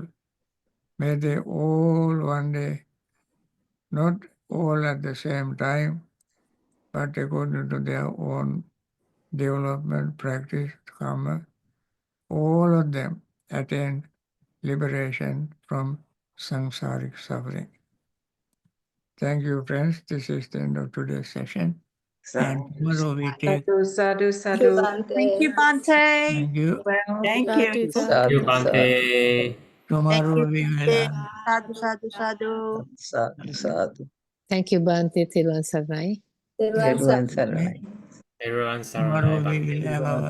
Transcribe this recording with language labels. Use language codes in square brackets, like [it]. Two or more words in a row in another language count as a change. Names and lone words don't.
[en] May they all one day, not all at the same time, but according to their own development, practice, karma, all of them attain liberation from samsaric suffering. Thank you, friends. This is the end of today's session. And tomorrow we take. [pi] Sadhu, sadhu, [en] Thank you, sadhu. Bhante. Thank you, Bhante. Thank you. Well, Thank thank you. you. Thank you, Bhante. Tomorrow we will. [pi] Sadhu, sadhu, sadhu. Sadhu, sadhu. [en] Thank you, Bhante Thiruvan Sarai. Everyone, Everyone saranai. Everyone, Tomorrow Saranai we will Bhante. have our